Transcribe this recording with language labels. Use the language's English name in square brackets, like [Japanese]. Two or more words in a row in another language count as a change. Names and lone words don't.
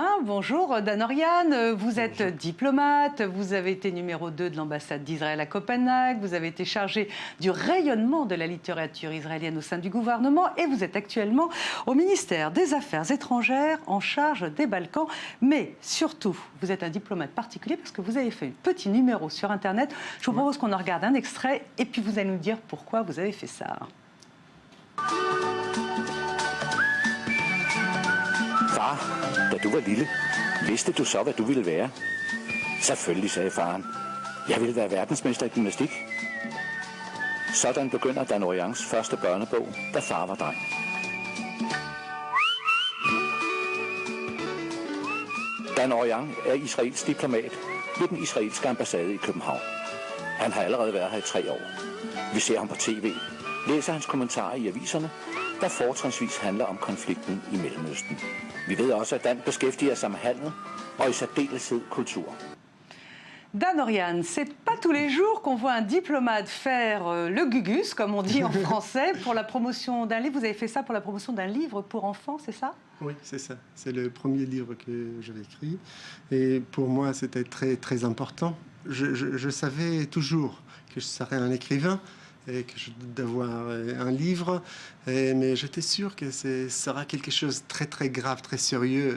[French] Bonjour Dan Orian, vous êtes diplomate, vous avez été numéro 2 de l'ambassade d'Israël à Copenhague, vous avez été chargé du rayonnement de la littérature israélienne au sein du gouvernement et vous êtes actuellement au ministère des Affaires étrangères en charge des Balkans. Mais surtout, vous êtes un diplomate particulier parce que vous avez fait un petit numéro sur Internet. Je vous propose qu'on en regarde un extrait et puis vous allez nous dire pourquoi vous avez fait ça. [Danish] Far, da du var lille, vidste du så, hvad du ville være? Selvfølgelig, sagde faren. Jeg ville være verdensmester i gymnastik. Sådan begynder Dan Orians første børnebog, da far var dreng. Dan Orian er israelsk diplomat ved den israelske ambassade i København. Han har allerede været her i 3 år. Vi ser ham på tv, læser hans kommentarer i aviserne, der fortrinsvis handler om konflikten i Mellemøsten. Vi ved også, at Dan beskæftiger sig med handel og i særdeleshed kultur. [French] Dan Orian, c'est pas tous les jours qu'on voit un diplomate faire le gugus, comme on dit en français, pour la promotion d'un livre. Vous avez fait ça pour la promotion d'un livre pour enfants, c'est ça? Oui, c'est ça. C'est le premier livre que j'avais écrit. Et pour moi, c'était très, très important. Je savais toujours que je serais un écrivain et que je devais avoir un livre, mais j'étais sûr que ce sera quelque chose de très très grave, très sérieux.